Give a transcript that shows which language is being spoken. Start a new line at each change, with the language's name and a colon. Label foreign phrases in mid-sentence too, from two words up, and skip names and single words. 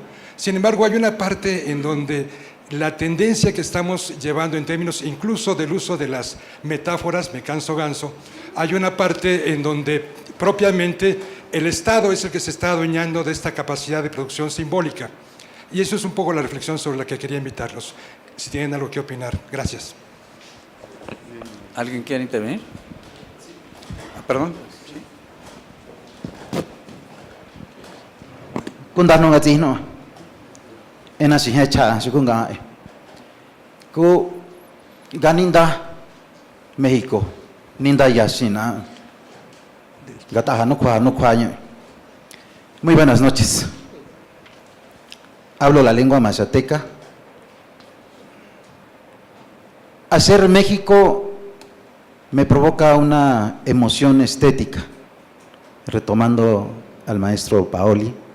Spanish: Sin embargo, hay una parte en donde la tendencia que estamos llevando en términos incluso del uso de las metáforas, me canso ganso, hay una parte en donde propiamente el Estado es el que se está adueñando de esta capacidad de producción simbólica. Y eso es un poco la reflexión sobre la que quería invitarlos, si tienen algo que opinar. Gracias. ¿Alguien quiere intervenir? Perdón.
Huautla Mazatec: Kundano ngatino. Ena si hecha sukunga. Ku ganinda México. Ninda yasina. Gataja no cuaño.
Spanish: Muy buenas noches. Hablo la lengua mazateca. Hacer México me provoca una emoción estética, retomando al maestro Paoli.